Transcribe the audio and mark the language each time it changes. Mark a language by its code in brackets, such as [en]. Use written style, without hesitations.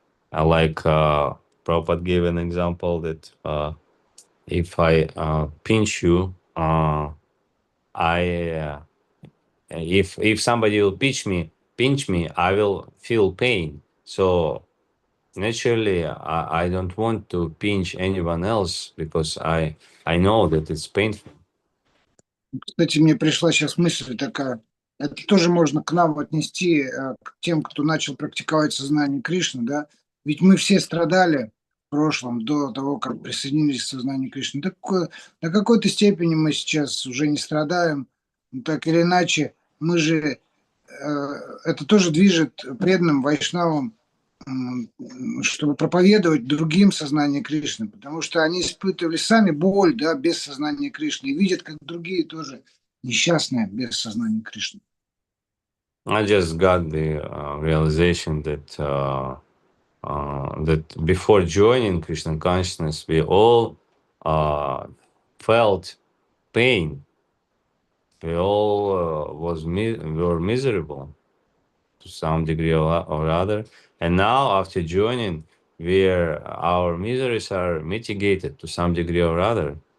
[en] Like Prabhupada gave an example that if I pinch you, if somebody will pinch me, I will feel pain. So naturally, I don't want to pinch anyone else because I know that it's painful. [ru] Кстати, мне пришла сейчас мысль такая. Это тоже можно к нам отнести, к тем, кто начал практиковать сознание Кришны, да? Ведь мы все страдали в прошлом, до того, как присоединились к сознанию Кришны. До какой-то степени мы сейчас уже не страдаем. Но так или иначе, мы же, это тоже движет преданным вайшнавам, чтобы проповедовать другим сознание Кришны, потому что они испытывали сами боль, да, без сознания Кришны, и видят, как другие тоже несчастные без сознания Кришны. [en] I just got the realization that that before joining Krishna consciousness, we all felt pain. We all were miserable to some degree or other, and now after joining, our miseries are mitigated to some degree or other.